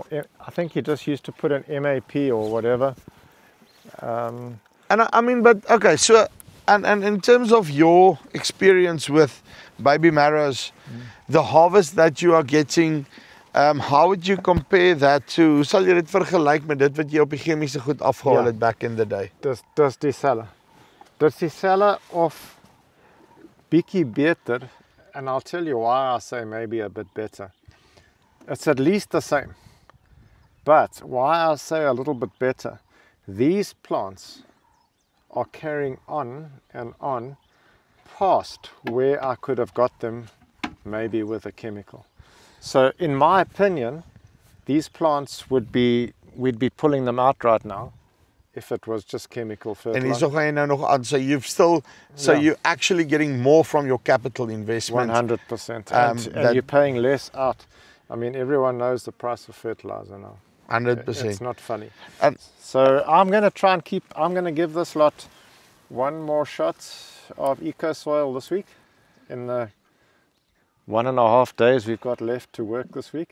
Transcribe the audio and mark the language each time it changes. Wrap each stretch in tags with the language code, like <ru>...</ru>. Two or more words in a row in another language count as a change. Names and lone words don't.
<en>I think he just used to put an MAP or whatever. And I mean, but okay, so and in terms of your experience with baby marrows, the harvest that you are getting, how would you compare that to?</en> <af>Hoe sal jy dit vergelyk met dit wat jy op die chemiese goed afgehaal het</af> <en>back in the day?</en> <af>Dis dieselfde. Dis dieselfde of bietjie beter,</af> <en>and I'll tell you why I say maybe a bit better. It's at least the same. But why I say a little bit better, these plants are carrying on and on past where I could have got them maybe with a chemical. So in my opinion, these plants we'd be pulling them out right now if it was just chemical fertilizer.</en> <af>En hierso gaan jy nou nog aan,</af> <en>so you're actually getting more from your capital investment. 100%. And you're paying less out. I mean, everyone knows the price of fertilizer now. 100%. It's not funny. So I'm going to give this lot one more shot of EcoSoil this week in the 1.5 days we've got left to work this week.</en>